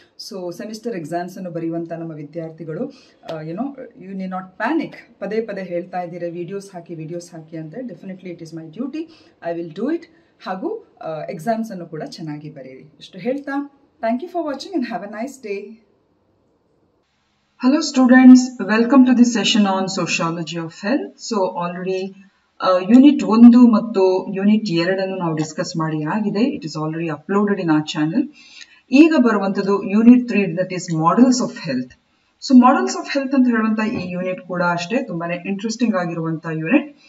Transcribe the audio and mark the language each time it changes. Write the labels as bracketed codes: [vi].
[kn] So semester ಎಕ್ಸಾಮ್ಸನ್ನು ಬರೆಯುವಂಥ ನಮ್ಮ ವಿದ್ಯಾರ್ಥಿಗಳು [en] You need not panic. [kn] ಪದೇ ಪದೇ ಹೇಳ್ತಾ ಇದ್ದೀರಾ ವಿಡಿಯೋಸ್ ಹಾಕಿ ಅಂತ. [en] Definitely it is my duty, I will do it. [kn] ಹಾಗೂ ಎಕ್ಸಾಮ್ಸನ್ನು ಕೂಡ ಚೆನ್ನಾಗಿ ಬರೆಯಿರಿ. ಇಷ್ಟು ಹೇಳ್ತಾ [en] Thank you for watching and have a nice day. Hello students, welcome to this session on sociology of health. So already [kn] unit 1 ಮತ್ತು unit 2 ಅನ್ನು ನಾವು discuss ಮಾಡಿ ಆಗಿದೆ. [en] It is already uploaded in our channel. [kn] ಈಗ ಬರುವಂಥದ್ದು [en] Unit 3, that is models of health. [kn] So models of health ಅಂತ ಹೇಳುವಂಥ ಈ ಯೂನಿಟ್ ಕೂಡ ಅಷ್ಟೇ ತುಂಬಾನೇ ಇಂಟ್ರೆಸ್ಟಿಂಗ್ ಆಗಿರುವಂಥ ಯೂನಿಟ್.